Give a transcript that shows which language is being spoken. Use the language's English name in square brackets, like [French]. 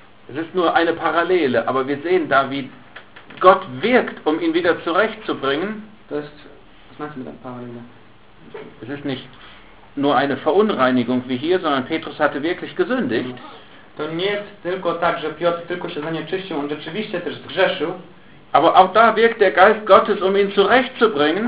[German] Es ist nur eine Parallele, aber wir sehen da, wie Gott wirkt, um ihn wieder zurechtzubringen. Was meinst du mit einer Parallele? Es ist nicht nur eine Verunreinigung wie hier, sondern Petrus hatte wirklich gesündigt. [Polish] To nie jest tylko tak, że Piotr tylko się zanieczyścił, on rzeczywiście też zgrzeszył. [German] Aber auch da wirkt der Geist Gottes, um ihn zurechtzubringen.